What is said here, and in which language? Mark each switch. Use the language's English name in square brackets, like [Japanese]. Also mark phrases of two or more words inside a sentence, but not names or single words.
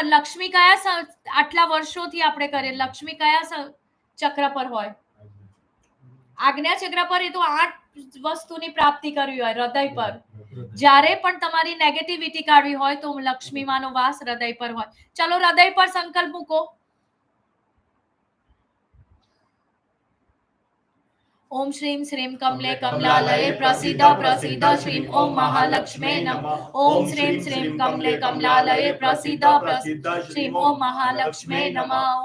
[Gujarati] લક્ષ્મી કયા આટલા વર્ષોથી આપણે કરીએ, લક્ષ્મી કયા ચક્ર પર હોય? આજ્ઞા ચક્ર પર। એ તો 8 વસ્તુની પ્રાપ્તિ કરવી હોય, હૃદય પર। જ્યારે પણ તમારી નેગેટિવિટી કાઢવી હોય તો લક્ષ્મી માનો વાસ હૃદય પર હોય। ચાલો હૃદય પર સંકલ્પ મૂકો। [Sanskrit] ओम श्रीं श्रीं कमले कमलालये प्रसीद प्रसीद श्रीं ओम महालक्ष्मी नमः। ओम श्रीं श्रीं कमले कमलालये प्रसीद प्रसीद श्रीं ओम महालक्ष्मी नमः।